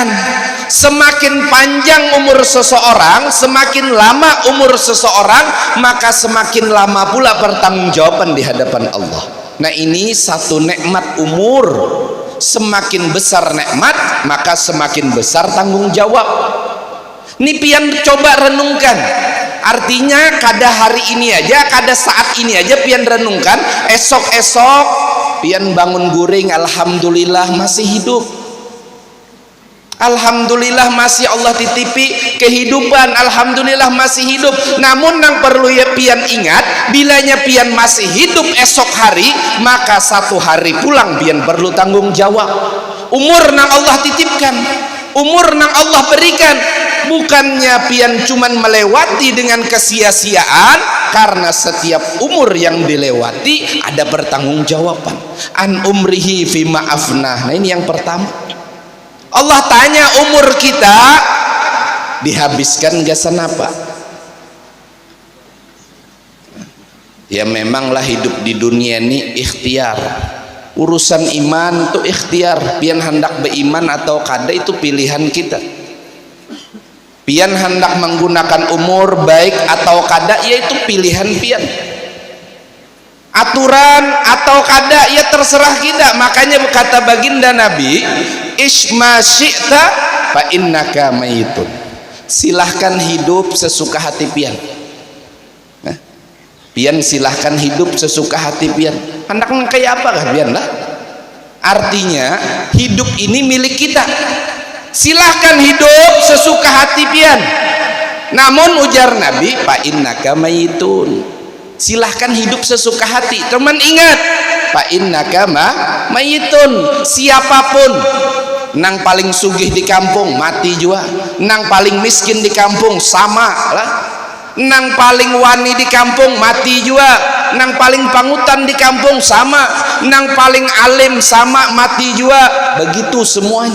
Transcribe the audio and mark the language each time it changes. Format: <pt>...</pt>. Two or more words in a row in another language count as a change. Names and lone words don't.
<id>Semakin panjang umur seseorang, semakin lama umur seseorang, maka semakin lama pula pertanggungjawaban di hadapan Allah. Nah ini satu nikmat umur. Semakin besar nikmat, maka semakin besar tanggung jawab. Ini pian coba renungkan. Artinya kada hari ini aja, kada saat ini aja pian renungkan. Esok-esok</id> <bjn>pian bangun guring,</bjn> <id>alhamdulillah masih hidup. Alhamdulillah masih Allah titipi kehidupan, alhamdulillah masih hidup. Namun yang perlu ya pian ingat, bilanya pian masih hidup esok hari, maka satu hari pulang pian perlu tanggung jawab. Umur nang Allah titipkan, umur nang Allah berikan, bukannya pian cuman melewati dengan kesia-siaan, karena setiap umur yang dilewati ada pertanggungjawaban.</id> <ar>An umrihi fi ma'afnah.</ar> <id>Nah ini yang pertama. Allah tanya umur kita dihabiskan gak senapa. Ya memanglah hidup di dunia ini ikhtiar. Urusan iman itu ikhtiar. Pian hendak beriman atau kada itu pilihan kita. Pian hendak menggunakan umur baik atau kada, yaitu pilihan pian. Aturan atau kada ya terserah kita. Makanya kata baginda Nabi,</id> <ar>isma syi'ta fa innaka mayitun.</ar> <id>Silahkan hidup sesuka hati pian. Pian silahkan hidup sesuka hati pian.</id> <bjn>Hendak kayak apa kah pian lah?</bjn> <id>Artinya hidup ini milik kita. Silahkan hidup sesuka hati pian. Namun ujar Nabi,</id> <ar>fa innaka mayitun.</ar> <id>Silahkan hidup sesuka hati. Teman ingat,</id> <ar>fa innaka mayitun.</ar> <bjn>Siapapun, nang paling sugih di kampung mati juga, nang paling miskin di kampung sama lah, nang paling wani di kampung mati juga, nang paling pangutan di kampung sama, nang paling alim sama mati juga, begitu semuanya.</bjn>